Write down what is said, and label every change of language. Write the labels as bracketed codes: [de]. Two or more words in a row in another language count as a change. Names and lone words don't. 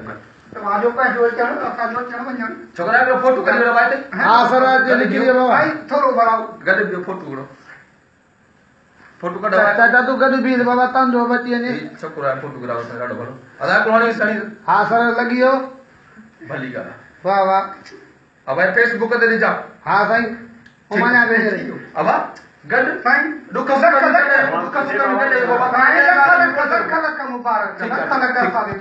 [sd] तव्हांजो पंहिंजो अचणु असांजो अचणु वञणु छोकिरा हिकिड़ो फोटो कढी वठो भाई हा सर लिखी ॾियो साईं थोरो बड़ाओ गॾु ॿियो फोटो कढो फोटो कढो चाचा तूं गॾु बीह बाबा तव्हांजो बची वञे छोकिरो आहे फोटो कढाओ ॾाढो भलो अदा कोणी साड़ी हा सर लॻी वियो भली ॻाल्हि आहे वाह वाह अब भाई फेसबुक ते ॾिजा हा साईं उमाया भेजे अब गॾु साईं दुख सुख लख लख मुबारक लख लख असांखे